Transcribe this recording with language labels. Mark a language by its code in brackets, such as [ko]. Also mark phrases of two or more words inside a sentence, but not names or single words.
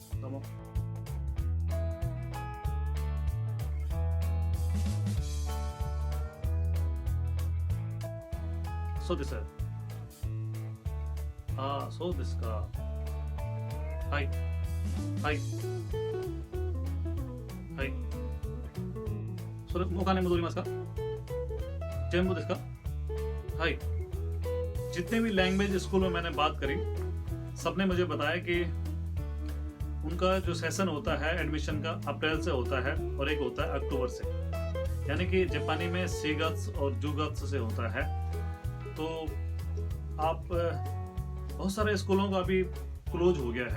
[ja] どうも。そうです。そうですか。はい。はい。はい。それお金戻りますか？全部ですか？ [hi] はい。जितने भी [en] language school [hi] में मैंने बात करी, सबने मुझे बताया कि उनका जो सेशन होता है एडमिशन का अप्रैल से होता है और एक होता है अक्टूबर से। यानी कि जापानी में 4月और 10月से होता है। तो आप बहुत सारे स्कूलों का अभी क्लोज हो गया है।